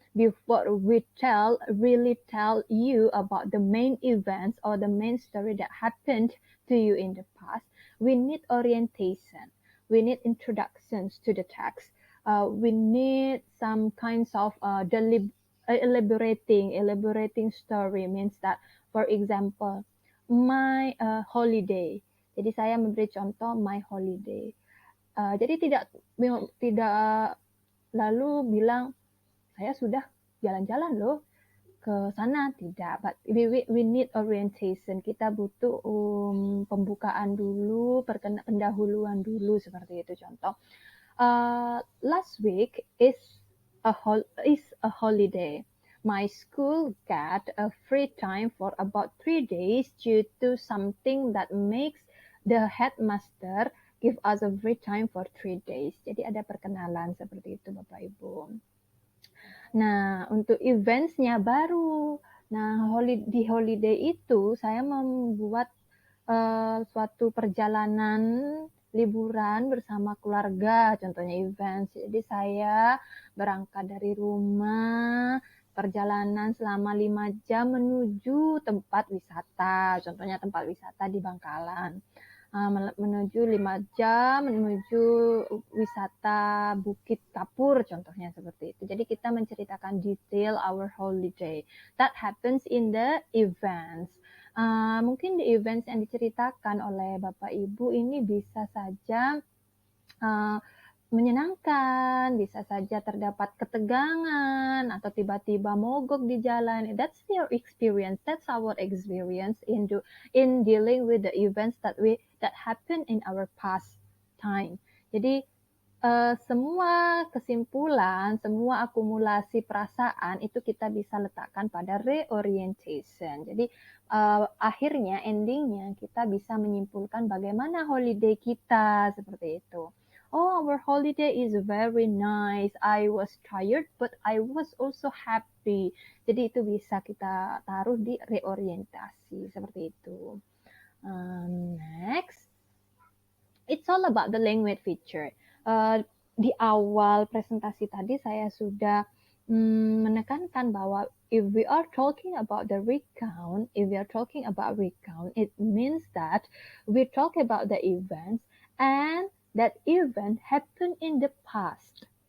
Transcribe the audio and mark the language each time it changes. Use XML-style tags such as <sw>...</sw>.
<en>Before we really tell you about the main events or the main story that happened to you in the past, we need orientation. We need introductions to the text. We need some kinds of elaborating story means that, for example, my holiday.</en> <id>Jadi saya memberi contoh</id> <en>my holiday.</en> <id>Jadi tidak lalu bilang saya sudah jalan-jalan loh ke sana, tidak.</id> <en>But we need orientation.</en> <id>Kita butuh pembukaan dulu, pendahuluan dulu, seperti itu contoh.</id> <en>Last week is a holiday. My school got a free time for about 3 days due to something that makes the headmaster give us a free time for 3 days.</en> <id>Jadi ada perkenalan seperti itu Bapak Ibu. Nah, untuk events-nya baru. Nah, di holiday itu saya membuat suatu perjalanan liburan bersama keluarga, contohnya events. Jadi saya berangkat dari rumah, perjalanan selama 5 jam menuju tempat wisata, contohnya tempat wisata di Bangkalan. Menuju 5 jam, menuju wisata Bukit Kapur, contohnya seperti itu. Jadi kita menceritakan detail</id> <en>our holiday. That happens in the events.</en> <id>Mungkin di events yang diceritakan oleh Bapak Ibu ini bisa saja menyenangkan, bisa saja terdapat ketegangan atau tiba-tiba mogok di jalan.</id> <en>That's your experience. That's our experience in dealing with the events that happen in our past time.</en> <id>Jadi semua kesimpulan, semua akumulasi perasaan itu kita bisa letakkan pada reorientation. Jadi akhirnya, endingnya kita bisa menyimpulkan bagaimana holiday kita, seperti itu.</id> <en>Oh, our holiday is very nice. I was tired, but I was also happy.</en> <id>Jadi itu bisa kita taruh di reorientasi, seperti itu.</id> <en>Next, it's all about the language feature.</en> <id>Di awal presentasi tadi saya sudah menekankan bahwa</id> <en>if we are talking about recount, it means that we talk about the events and that event happened in the past.</en>